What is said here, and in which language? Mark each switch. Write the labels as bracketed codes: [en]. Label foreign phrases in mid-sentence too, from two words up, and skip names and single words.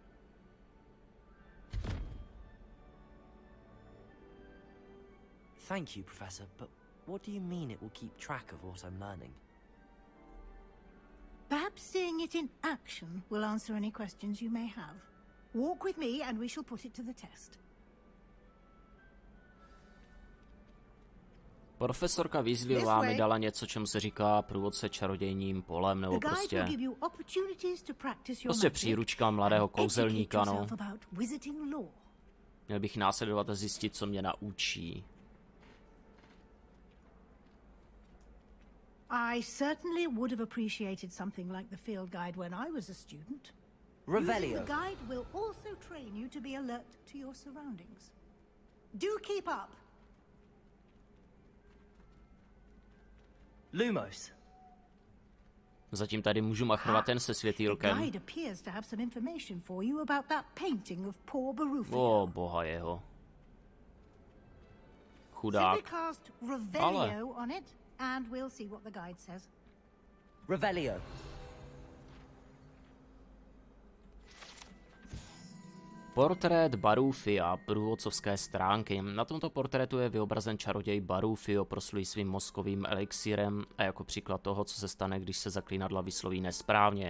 [en] Thank you, Professor, but what do you mean it will keep track of what I'm learning? Perhaps seeing it in action will answer any questions you may have. Walk with me and we shall put it to the test. [cs] Profesorka Weasleyová mi dala něco, čemu se říká průvodce čarodějním polem, nebo prostě příručka mladého kouzelníka, no. Měl bych následovat a zjistit, co mě naučí. [en] I certainly would have appreciated something like the field guide when I was a student. Revelio. The guide will also train you to be alert to your surroundings. Do keep up. Lumos. [cs] Zatím tady můžu machrovat ten se světýlkem. [en] The guide appears to have some information for you about that painting of poor Barufio. [cs] O, boha jeho. Chudák. [en] Simply cast Revelio on it and we'll see what the guide says. Revelio. [cs] Portrét Barufia, průvodcovské stránky. Na tomto portrétu je vyobrazen čaroděj Barufio, proslulý svým mozkovým elixírem a jako příklad toho, co se stane, když se zaklínadla vysloví nesprávně.